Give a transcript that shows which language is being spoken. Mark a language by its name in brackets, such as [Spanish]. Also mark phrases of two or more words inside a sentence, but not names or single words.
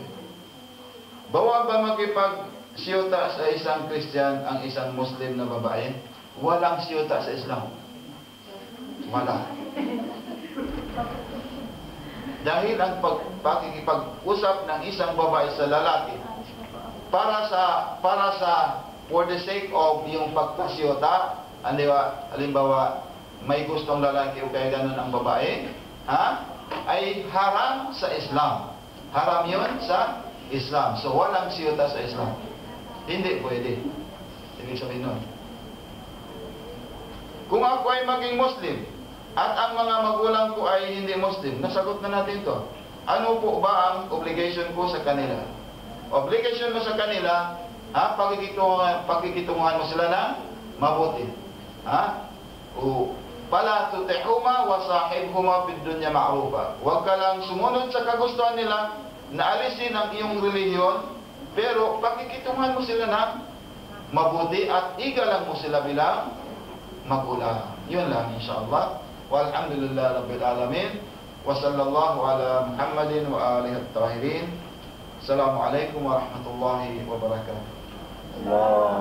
[Filipino] Bawal ba makipag-siyota sa isang Christian ang isang Muslim na babae? Walang siyota sa Islam. Wala. Dahil ang pakikipag-usap ng isang babae sa lalaki para sa [English] for the sake of [Filipino] yung pagkasiyota, halimbawa may gustong lalaki o kaya ganun ang babae, ay haram sa Islam. Haram yun sa Islam. So, walang siyota sa Islam. Hindi pwede. Ibig sabihin nun. Kung ako ay maging Muslim, at ang mga magulang ko ay hindi Muslim, nasagot na natin to. Ano po ba ang obligation ko sa kanila? Obligation mo sa kanila, pakikitunguhan mo sila ng mabuti. [Arabic] فلا تطعهما وصاحبهما في الدنيا معروفا. [Filipino] Huwag ka lang sumunod sa kagustuhan nila na alisin ang iyong relihiyon, pero pakikitungan mo sila ng mabuti at igalang mo sila bilang magulang. Yun lang [Arabic] إن شاء الله. والحمد لله رب العالمين. وصلى الله على محمد وآله الطاهرين. السلام عليكم ورحمة الله وبركاته.